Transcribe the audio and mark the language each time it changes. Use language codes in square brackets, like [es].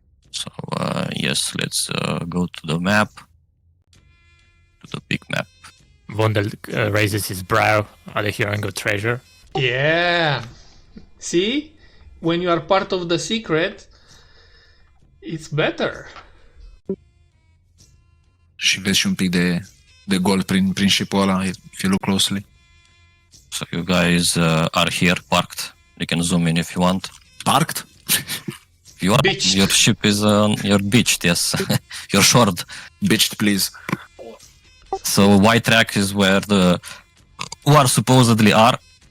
[en] So yes, let's go to the map. To the big map. Vondel raises his brow at the Hirango treasure. Yeah. See? When you are part of the secret, It's better. [ro] Și vezi și un pic de gol prin ship-ul ăla, [en] if you look closely. So you guys are here, parked. You can zoom in if you want. Parked? You are. Beached. Your ship is you're beached, yes. You're shored. Beached, please. So white track is where the war supposedly are.